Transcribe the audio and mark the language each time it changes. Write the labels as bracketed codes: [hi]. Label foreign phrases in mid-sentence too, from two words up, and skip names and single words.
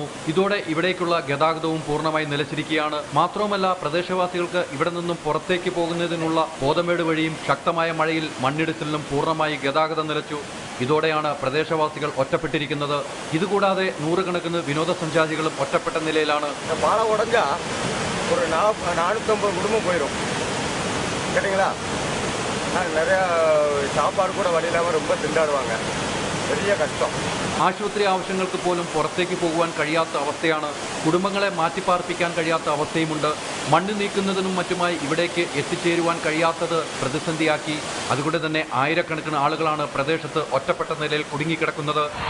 [ml] ഇതോടെ ഇവിടേക്കുള്ള ഗതാഗതവും പൂർണ്ണമായി നിലച്ചിരിക്കുകയാണ്. മാത്രവുമല്ല, പ്രദേശവാസികൾക്ക് ഇവിടെ നിന്നും പുറത്തേക്ക് പോകുന്നതിനുള്ള പോതമേട് വഴിയും ശക്തമായ മഴയിൽ മണ്ണിടിച്ചിലിനും പൂർണ്ണമായി ഗതാഗതം നിലച്ചു. ഇതോടെയാണ് പ്രദേശവാസികൾ ഒറ്റപ്പെട്ടിരിക്കുന്നത്. ഇതുകൂടാതെ നൂറുകണക്കിന് വിനോദസഞ്ചാരികളും ഒറ്റപ്പെട്ട നിലയിലാണ്. [ta] பாலை உடஞ்சா ஒரு 450 குடும்பம் போயிடும். கேட்டிங்களா? நிறையா சாப்பாடு கூட வழி இல்லாமல் ரொம்ப திண்டாடுவாங்க. [ml] വലിയ കഷ്ടം. ആശുപത്രി ആവശ്യങ്ങൾക്ക് പോലും പുറത്തേക്ക് പോകുവാൻ കഴിയാത്ത അവസ്ഥയാണ്. കുടുംബങ്ങളെ മാറ്റിപ്പാർപ്പിക്കാൻ കഴിയാത്ത അവസ്ഥയുമുണ്ട്. മണ്ണ് നീക്കുന്നതിനും മറ്റുമായി ഇവിടേക്ക് എത്തിച്ചേരുവാൻ കഴിയാത്തത് പ്രതിസന്ധിയാക്കി. അതുകൊണ്ട് തന്നെ ആയിരക്കണക്കിന് ആളുകളാണ് പ്രദേശത്ത് ഒറ്റപ്പെട്ട നിലയിൽ കുടുങ്ങിക്കിടക്കുന്നത്.